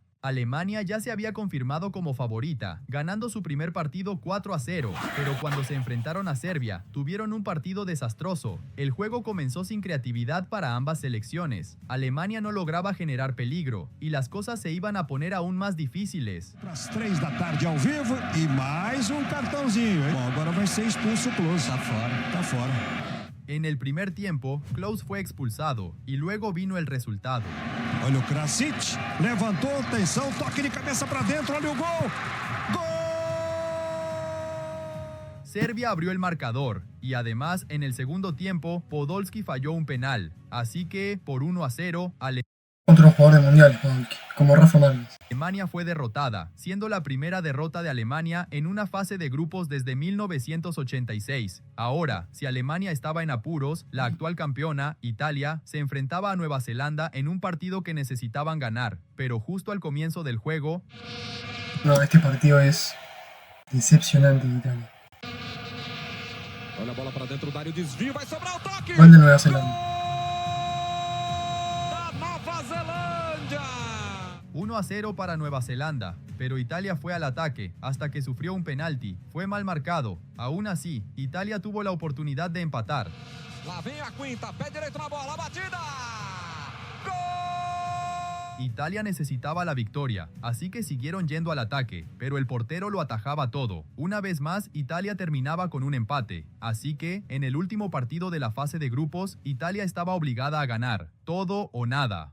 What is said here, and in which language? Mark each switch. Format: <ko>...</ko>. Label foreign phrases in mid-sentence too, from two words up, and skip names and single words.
<es>Alemania ya se había confirmado como favorita, ganando su primer partido 4-0, pero cuando se enfrentaron a Serbia, tuvieron un partido desastroso. El juego comenzó sin creatividad para ambas selecciones. Alemania no lograba generar peligro, y las cosas se iban a poner aún más difíciles.</es> <pt>Às 3 da tarde ao vivo e mais cartãozinho, hein? Bom, agora vai ser expulso o Klose. Tá fora.</pt> <es>En el primer tiempo, Klose fue expulsado, y luego vino el resultado.</es> <pt>Olha o Krasic, levantou, atenção, toque de cabeça para dentro, olha o gol! Gol!</pt> <es>Serbia abrió el marcador, y además en el segundo tiempo, Podolski falló un penal, así que por 1-0, Otro jugador de mundial, como Rafa Márquez. Alemania fue derrotada, siendo la primera derrota de Alemania en una fase de grupos desde 1986. Ahora, si Alemania estaba en apuros, la actual campeona, Italia, se enfrentaba a Nueva Zelanda en un partido que necesitaban ganar, pero justo al comienzo del juego... No, este partido es decepcionante en Italia.</es> <pt>Olha a bola para dentro da área, o desvio, vai sobrar o toque.</pt> <es>Gol de Nueva Zelanda.</es> <pt>Da Nova Zelândia.</pt> <es>1-0 para Nueva Zelanda, pero Italia fue al ataque hasta que sufrió un penalti. Fue mal marcado. Aún así, Italia tuvo la oportunidad de empatar.</es> <pt>Lá vem a Quinta, pé direito na bola, batida.</pt> <es>Italia necesitaba la victoria, así que siguieron yendo al ataque, pero el portero lo atajaba todo. Una vez más, Italia terminaba con un empate, así que, en el último partido de la fase de grupos, Italia estaba obligada a ganar, todo o nada.</es>